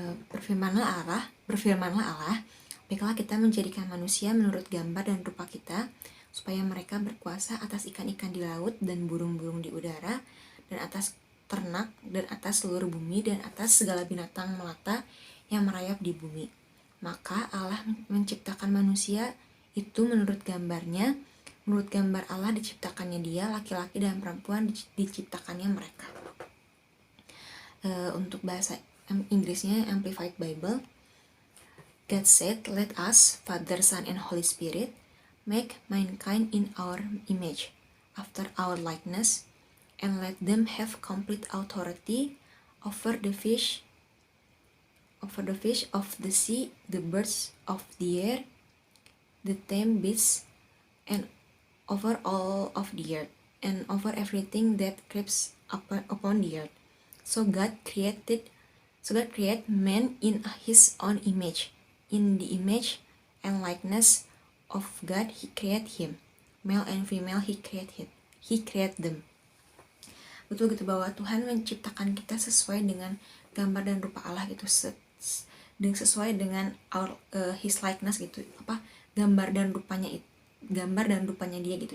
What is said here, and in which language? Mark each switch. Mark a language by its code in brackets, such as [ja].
[id] Berfirmanlah Allah, baiklah kita menjadikan manusia menurut gambar dan rupa kita, supaya mereka berkuasa atas ikan-ikan di laut dan burung-burung di udara, dan atas ternak, dan atas seluruh bumi, dan atas segala binatang melata yang merayap di bumi. Maka Allah menciptakan manusia itu menurut gambarnya, menurut gambar Allah diciptakannya dia, laki-laki dan perempuan diciptakannya mereka. [en] Untuk bahasa Inggrisnya Amplified Bible, God said, "Let us, Father, Son, and Holy Spirit, make mankind in our image, after our likeness, and let them have complete authority over the fish of the sea, the birds of the air, the tame beasts, and over all of the earth, and over everything that creeps upon the earth. So God created man in his own image. In the image and likeness of God he created him. Male and female he created them." [id] Betul gitu, bahwa Tuhan menciptakan kita sesuai dengan gambar dan rupa Allah gitu, sesuai dengan [en] his likeness [id] gitu, gambar dan rupanya dia gitu.